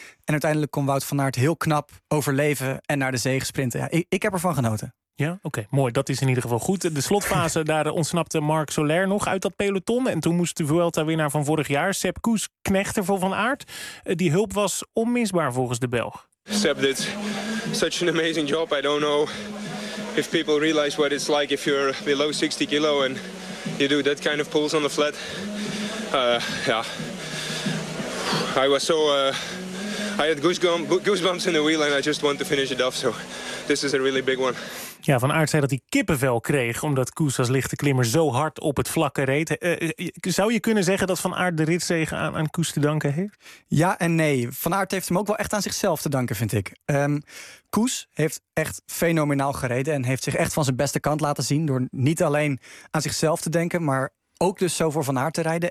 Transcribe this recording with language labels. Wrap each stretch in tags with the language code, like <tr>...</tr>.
<nl>En uiteindelijk kon Wout van Aert heel knap overleven en naar de zege sprinten. Ja, ik heb ervan genoten. Ja, oké, mooi. Dat is in ieder geval goed. De slotfase, daar ontsnapte Marc Soler nog uit dat peloton. En toen moest de Vuelta-winnaar van vorig jaar, Sepp Kuss, knechter voor Van Aert. Die hulp was onmisbaar volgens de Belg.</nl> <en>Sepp did such an amazing job. I don't know if people realize what it's like if you're below 60 kilo and you do that kind of pulls on the flat. I was so... I had goosebumps in the wheel and I just want to finish it off. So this is a really big one.</en> <nl>Ja, Van Aert zei dat hij kippenvel kreeg omdat Kuss als lichte klimmer zo hard op het vlakke reed. Zou je kunnen zeggen dat Van Aert de ritzege aan Kuss te danken heeft? Ja en nee. Van Aert heeft hem ook wel echt aan zichzelf te danken, vind ik. Kuss heeft echt fenomenaal gereden en heeft zich echt van zijn beste kant laten zien door niet alleen aan zichzelf te denken, maar ook dus zo voor Van Aert te rijden.</nl>